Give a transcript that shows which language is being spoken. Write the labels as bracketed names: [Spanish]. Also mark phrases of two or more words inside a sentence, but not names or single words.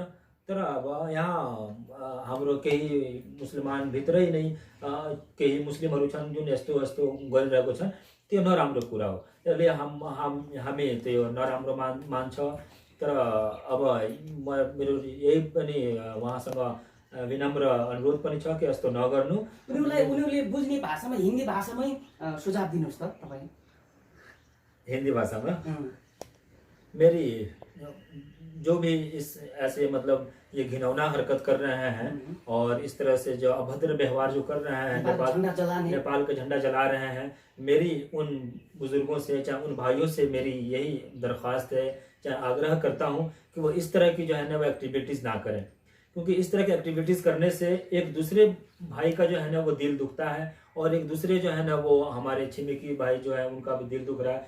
[Nepali] तर अब यहाँ हाम्रो केही मुसलमान भित्रै नै केही मुस्लिमहरू छन् जुन यस्तो गरिरहेको छन्, त्यो नराम्रो कुरा हो। त्यसले हामी त्यो नराम्रो मान्छ। तर अब मेरो यही पनि उहाँसँग विनम्र अनुरोध पनि छ कि यस्तो नगर्नु। उनीहरूले बुझ्ने भाषामा, हिन्दी भाषामै सुझाव दिनुहोस् त तपाईँ। [Hindi] हिंदी भाषा में मेरी जो भी ऐसे मतलब ये घिनौना हरकत कर रहे हैं और इस तरह से जो अभद्र व्यवहार जो कर रहे हैं नेपाल का झंडा जला रहे हैं, मेरी उन बुजुर्गों से चाहे उन भाइयों से मेरी यही दरख्वास्त है, चाहे आग्रह करता हूँ कि वो इस तरह की जो है ना वो एक्टिविटीज़ ना करें, क्योंकि इस तरह की एक्टिविटीज़ करने से एक दूसरे भाई का जो है ना वो दिल दुखता है और एक दूसरे जो है ना वो हमारे छिमेकी भाई जो है उनका भी दिल दुख रहा है।